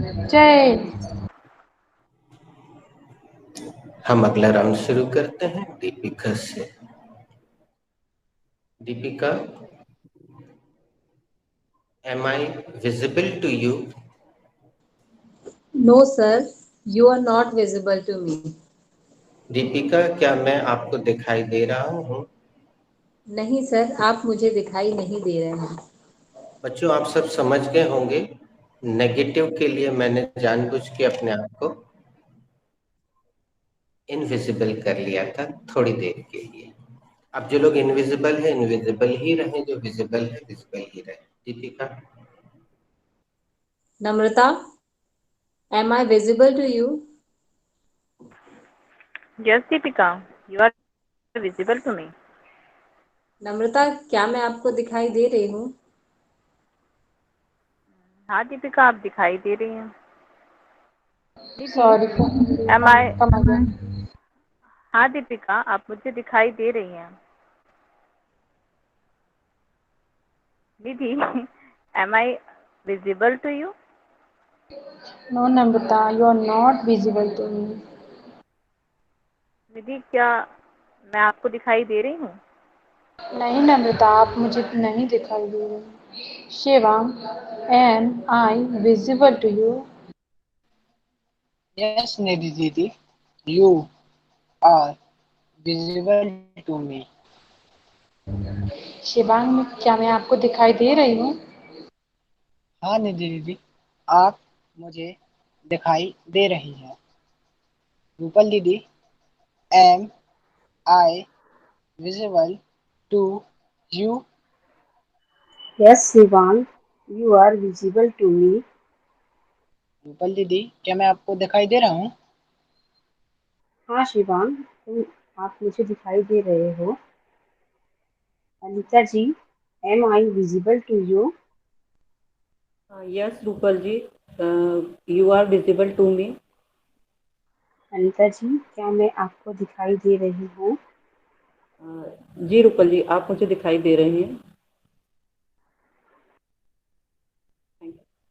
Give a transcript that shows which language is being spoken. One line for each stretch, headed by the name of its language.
Hindi: जय। हम अगला राउंड शुरू करते हैं दीपिका से।
English: Deepika, am I visible to you? No, sir. You are not visible to me.
Hindi: Deepika, क्या मैं आपको दिखाई दे रहा हूँ? नहीं सर, आप मुझे दिखाई नहीं दे रहे हैं। बच्चों, आप सब समझ गए होंगे, नेगेटिव के लिए मैंने जानबूझ के अपने आप को इनविजिबल कर लिया था थोड़ी देर के लिए। अब जो लोग इनविजिबल है इनविजिबल ही रहे, जो विजिबल है विजिबल ही रहे। दीपिका,
English: Namrata, am I visible to you? Yes, Deepika, you are visible to me.
Hindi: नम्रता, क्या मैं आपको दिखाई दे रही हूँ? हाँ दीपिका, आप दिखाई दे रही हैं। निधि,
English: Sorry am I come again.
Hindi: हाँ दीपिका, आप मुझे दिखाई दे रही हैं।
English: Nidhi, am I visible to you? No Namrata, you are not visible to me.
Hindi: निधि, क्या मैं आपको दिखाई दे रही हूँ? नहीं नम्रता, आप मुझे नहीं दिखाई दे रहे।
English: Shivang, am I visible to you? Yes, Nidhi Didi, you are visible to me.
Hindi: Shivang, क्या मैं आपको दिखाई दे रही हूँ? हाँ निधि दीदी, आप मुझे दिखाई दे रही हैं।
English: Rupal Didi, am I visible to you? Yes, Shivang, you are visible to me.
Hindi: Rupal दीदी, क्या मैं आपको दिखाई दे रहा हूँ? हाँ शिवांग, आप मुझे दिखाई दे रहे हो।
English: Anita ji, am I visible to you? Yes, Rupal ji, you are visible to me.
Hindi: Anita जी, क्या मैं आपको दिखाई दे रही हूँ? जी रूपल जी, आप मुझे दिखाई दे रहे हैं।
English: Thank you.